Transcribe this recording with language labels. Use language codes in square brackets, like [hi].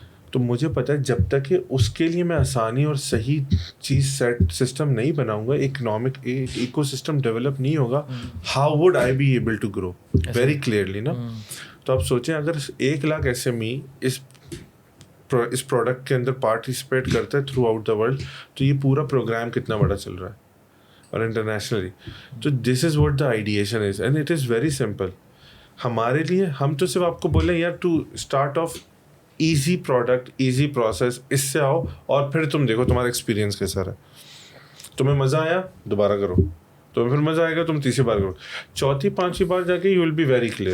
[ur] تو مجھے پتہ ہے جب تک کہ اس کے لیے میں آسانی اور صحیح چیز سیٹ سسٹم نہیں بناؤں گا, اکنامک ایکو سسٹم ڈیولپ نہیں ہوگا, [en] how would I be able to grow very clearly [ur] نا. تو آپ سوچیں اگر 1 لاکھ ایس ایم ای اس پروڈکٹ کے اندر پارٹیسپیٹ کرتا ہے [en] throughout the world, [ur] تو یہ پورا پروگرام کتنا بڑا چل رہا ہے اور انٹرنیشنلی. [en] تو this is what the ideation is and it is very simple. [ur] ہمارے لیے ہم تو صرف آپ کو بولیں یار [en] to start off easy product, easy process, [ur] اس سے آؤ اور پھر تم دیکھو تمہارا ایکسپیرینس کیسا رہا. تمہیں مزہ آیا دوبارہ کرو, تمہیں پھر مزہ آئے گا تم تیسری بار کرو, چوتھی 5ویں بار جا کے [en] You will be very clear.